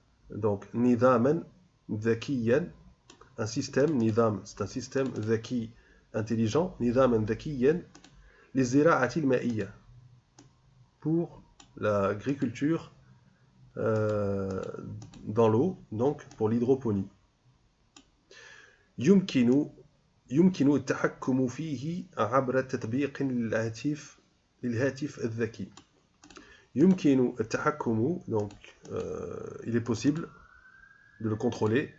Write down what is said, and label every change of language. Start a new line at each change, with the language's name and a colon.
French: Donc nidaman dhakiyan, un système, nidam, c'est un système dhaki, intelligent, nidaman dhakiyan, les zira'ati al-ma'iyya, pour l'agriculture dans l'eau, donc pour l'hydroponie.
Arabic: يمكن التحكم فيه عبر تطبيق للهاتف الذكي. يمكن التحكم,
French: donc il est possible de le contrôler.